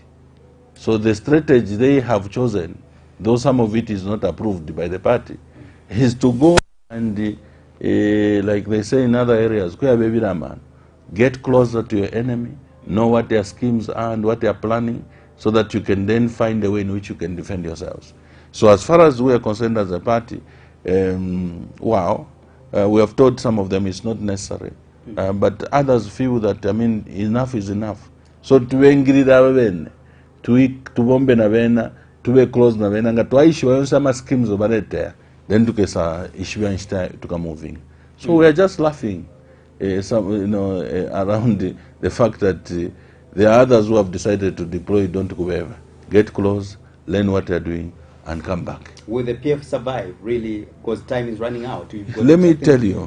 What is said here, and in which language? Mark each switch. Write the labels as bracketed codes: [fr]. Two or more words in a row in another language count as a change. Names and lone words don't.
[en] So the strategy they have chosen, though some of it is not approved by the party, is to go and, like they say in other areas, get closer to your enemy, know what their schemes are and what they are planning, so that you can then find a way in which you can defend yourselves. So as far as we are concerned as a party, we have told some of them it's not necessary. But others feel that, enough is enough. [bem] So tuengirira bene, tubombe na bena, tube close na bena, nga twaishi wayonsama schemes obalete, then tukesa ishibya nshita tuka moving. [en] So we are just laughing around the fact that there are others who have decided to deploy, don't go wherever. Get close, learn what they're doing, and come back. Will the PF survive, really? Because time is running out. Let me tell you.